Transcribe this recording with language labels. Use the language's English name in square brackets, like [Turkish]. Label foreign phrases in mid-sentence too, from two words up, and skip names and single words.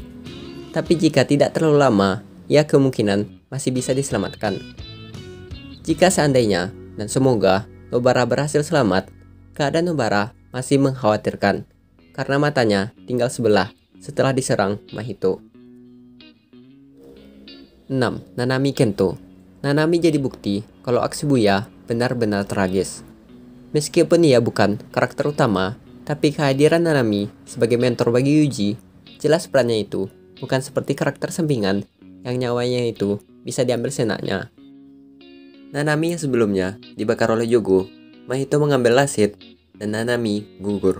[Indonesian] Tapi jika tidak terlalu lama, ia kemungkinan masih bisa diselamatkan. Jika seandainya dan semoga Nobara berhasil selamat, keadaan Nobara masih mengkhawatirkan karena matanya tinggal sebelah setelah diserang Mahito. 6. Nanami Kento. Nanami jadi bukti kalau Shibuya benar-benar tragis. Meskipun ia bukan karakter utama, tapi kehadiran Nanami sebagai mentor bagi Yuji, jelas perannya itu bukan seperti karakter sampingan yang nyawanya itu bisa diambil senaknya. Nanami yang sebelumnya dibakar oleh Jogo, Mahito mengambil lasit dan Nanami gugur.